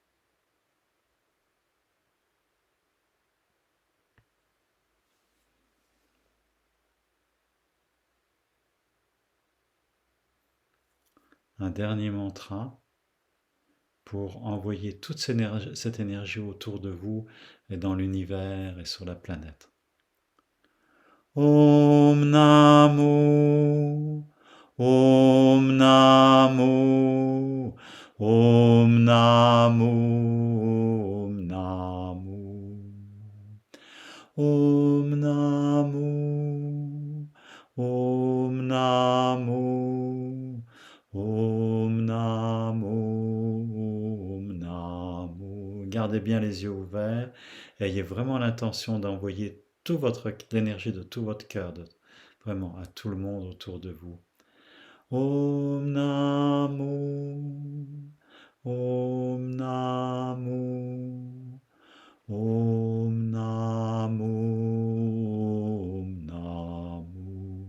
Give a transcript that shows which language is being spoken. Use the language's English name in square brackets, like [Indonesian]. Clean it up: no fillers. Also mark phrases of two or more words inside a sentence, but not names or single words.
[French] Un dernier mantra pour envoyer toute cette énergie autour de vous et dans l'univers et sur la planète. [Sanskrit] ॐ नमो, ॐ नमो, ॐ नमो, ॐ नमो, ॐ नमो, ॐ नमो, ॐ नमो, ॐ नमो. [French] Gardez bien les yeux ouverts et ayez vraiment l'intention d'envoyer toute l'énergie de tout votre cœur, vraiment à tout le monde autour de vous. [Sanskrit] ॐ नमो, ॐ नमो, ॐ नमो, ॐ नमो.